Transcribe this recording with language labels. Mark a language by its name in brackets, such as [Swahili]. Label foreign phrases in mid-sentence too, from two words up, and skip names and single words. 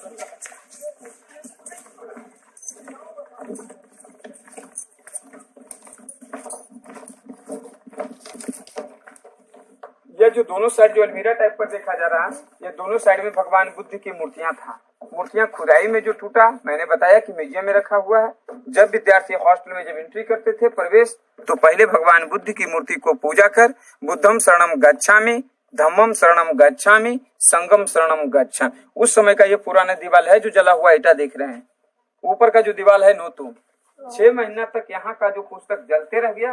[Hindi] यह जो दोनों साइड जो अलमीरा टाइप पर देखा जा रहा है, ये दोनों साइड में भगवान बुद्ध की मूर्तियां था। मूर्तियां खुदाई में जो टूटा, मैंने बताया कि म्यूजियम में रखा हुआ है। जब विद्यार्थी हॉस्टल में जब एंट्री करते थे प्रवेश, तो पहले भगवान बुद्ध की मूर्ति को पूजा कर [Pali] बुद्धम शरणम गच्छामि, धम्मम शरणम गच्छामि, संगम शरणम गच्छामि। [Hindi] उस समय का ये पुराना दीवाल है जो जला हुआ ईटा देख रहे हैं, ऊपर का जो दीवाल है नोतुम। 6 महीना तक यहाँ का जो पुस्तक जलते रह गया।